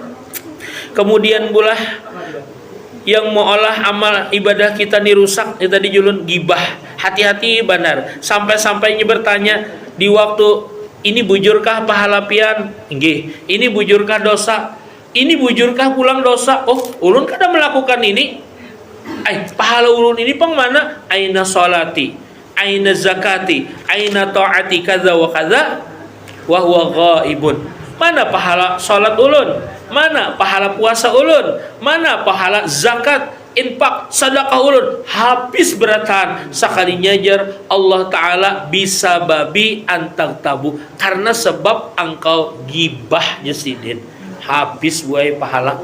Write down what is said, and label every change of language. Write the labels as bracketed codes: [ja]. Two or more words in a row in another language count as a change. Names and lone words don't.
[bjn] Kemudian bulah yang mau olah amal ibadah kita dirusak, ya tadi julun gibah. Hati-hati benar. Sampai-sampainya bertanya di waktu ini bujurkah pahala pian? Nggih. Ini bujurkah dosa? Ini bujurkah pulang dosa? Oh, ulun kada melakukan ini. Pahala ulun ini pang mana? [ar] أين صلاتي، أين زكاتي، أين طاعتي كذا وكذا وهو غائب. [bjn] Mana pahala salat ulun? Mana pahala puasa ulun? Mana pahala zakat? Infak, sedekah ulun habis beratan sekalinya jar Allah Ta'ala bisa babi antang tabu karena sebab engkau gibah Jesidin habis buai pahala.